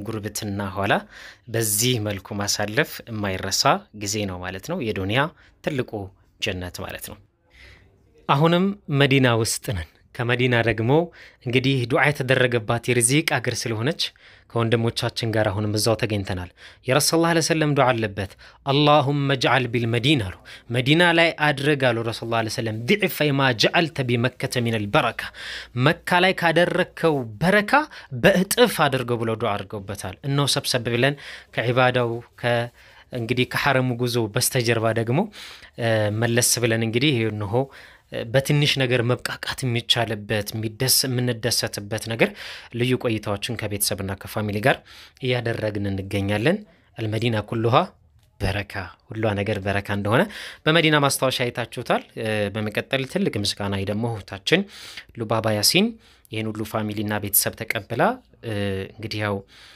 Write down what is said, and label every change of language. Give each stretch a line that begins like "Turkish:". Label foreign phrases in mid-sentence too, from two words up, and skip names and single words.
Amharic: ጉርብትና ኋላ በዚህ መልኩ ማሳለፍ የማይረሳ ጊዜ ነው ማለት ነው የዱንያ ትልቁ ጀነት ማለት ነው አሁንም መዲና ውስጥ ነን ከመዲና ደግሞ እንግዲህ ዱዓ የተደረገባት የርዚቅ አገር ስለሆነች ከወንድሞቻችን ጋር አሁንም እዛው ተገኝተናል የረሱላህ
Arabic: صلى الله عليه وسلم
Amharic: ዱዓ አለበት
Arabic: اللهم اجعل بالمدينه مدينه
Amharic: ላይ አድርጋሉ ረሱላህ
Arabic: صلى الله عليه وسلم
Amharic: ضعف
Arabic: ما جعلت بمكه من البركه
Amharic: መካ ላይ ካደረከው በረካ በእጥፍ አድርገው ብለው ዱዓ አድርገውበታል እነሆ ሰብሰብ ብለን ከዒባዳው እንግዲህ ከሐረሙ ጉዞ በስተጀርባ ደግሞ መለስ ብለን እንግዲህ እነሆ በትንሽ ነገር መብቃቃት የሚቻልበት የምንደሰትበት ነገር ልዩ ቆይታዎችን ከቤተሰብና ከፋሚሊ ጋር ያደረግን እንገኛለን
Arabic: المدينة كلها بركة
Amharic: ሁሉ ነገር በረካ እንደሆነ በመዲና ማስታወሻ አይታችሁታል በመቀጠል ትልቅ ምስጋና ደግሞ እህታችን ሉባባ ያሲን ይሄን ሁሉ ፋሚሊና ቤተሰብ ተቀበላ እንግዲህ ያው